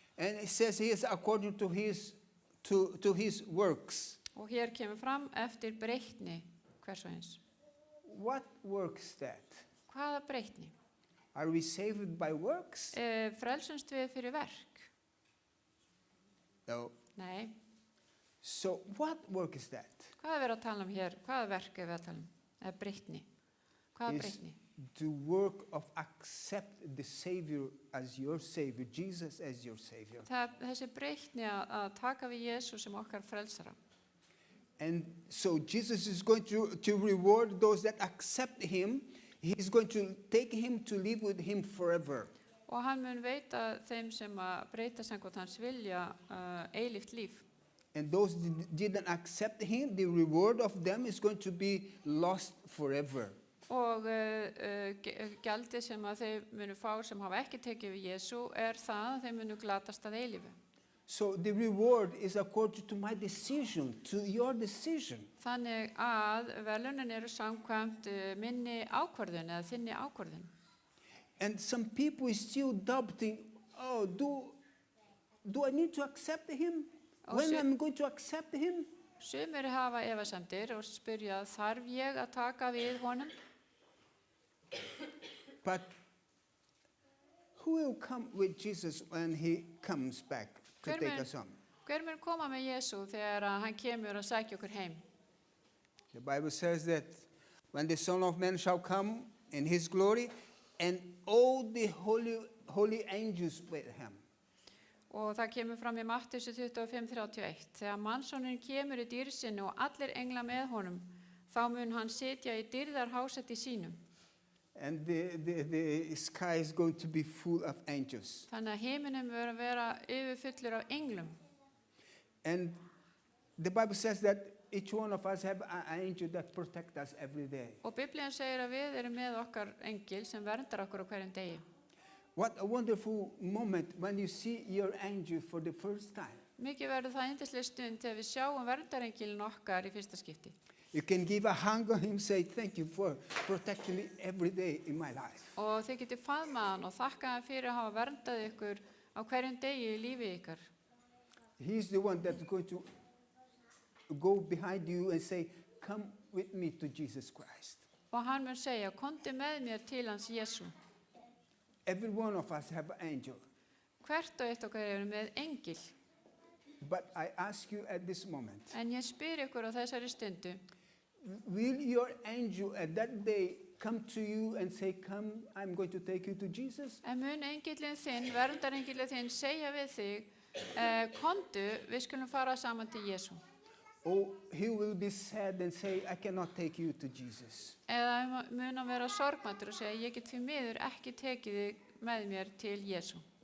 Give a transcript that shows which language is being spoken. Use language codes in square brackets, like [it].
[en] And it says he is according to his works. [is] Og hér kemur fram eftir breytni hvers og eins. [en] What works that? [is] Hvaða breytni? [en] Are we saved by works? [is] Frelsumst við fyrir verk? [en] No. [is] Nei. [en] So what work is that? [is] Hvað er verið að tala um hér? Hvaða verk er við að tala um? Eða breytni? Hvaða [en] Is [is] breytni? [en] the work of accept the Savior as your Savior, Jesus as your Savior. [is] Þessi breytni að taka við Jesús sem okkar frelsara. [en] And so Jesus is going to reward those that accept him. He's going to take him to live with him forever. [is] Og hann mun veita þeim sem að breyta samkvæmt hans vilja eilíft líf. [en] And those that didn't accept him, the reward of them is going to be lost forever. [is] Og gjaldið sem að þeir munu fá sem hafa ekki tekið við Jesú það að þeir munu glatast að eilífu. [en] So the reward is according to my decision, to your decision. [is] Þannig að verðlaunin eru samkvæmt minni ákvörðun eða þinni ákvörðun. [en] And some people is still doubting, oh, do I need to accept him? When I'm going to accept him? [is] Sumir hafa efasemdir og spyrja, þarf ég að taka við honum? [en] But who will come with Jesus when he comes back to take us home? [is] Hver mun koma með Jesú þegar hann kemur að sækja okkur heim? [en] The Bible says that when the Son of Man shall come in his glory and all the holy angels with him. [is] Og það kemur fram í Matteus 25:31. Þegar mannssonurinn kemur í dýrð sinni og allir englar með honum, þá mun hann sitja í dýrðarhásetti sínum. [en] And the sky is going to be full of angels. [is] Þannig að himinin mun vera yfirfullur af englum. [en] And the Bible says that each one of us have an angel that protects us every day. [is] Og Biblían segir að við erum með okkar engil sem verndar okkur á hverjum degi. [en] What a wonderful moment when you see your angel for the first time. [is] Mikið verður það yndisleg stund þegar við sjáum verndarengilin okkar í fyrsta skipti. [en] You can give a hug on him, say thank you for protecting me every day in my life. [is] Og þið getið faðmað hann og þakka hann fyrir að hafa verndað ykkur á hverjum degi í lífi ykkar. [en] He's the one that's going to go behind you and say, come with me to Jesus Christ. [is] og hann mun segja, komdu með mér til hans Jesú. [en] Every one of us have an angel. [is] Hvert og eitt okkar eru með engil. [en] But I ask you at this moment, [is] En ég spyr ykkur á þessari stundu, [en] will your angel at that day come to you and say, come, I'm going to take you to Jesus? [is] en mun engillin þinn, verndarengillin þinn, segja við þig, komdu, við skulum fara saman til Jesú. [en] Or he will be sad and say, I cannot take you to Jesus. [is] Eða mun hann vera sorgmættur og segja, ég get því miður ekki tekið þig með mér til Jesú.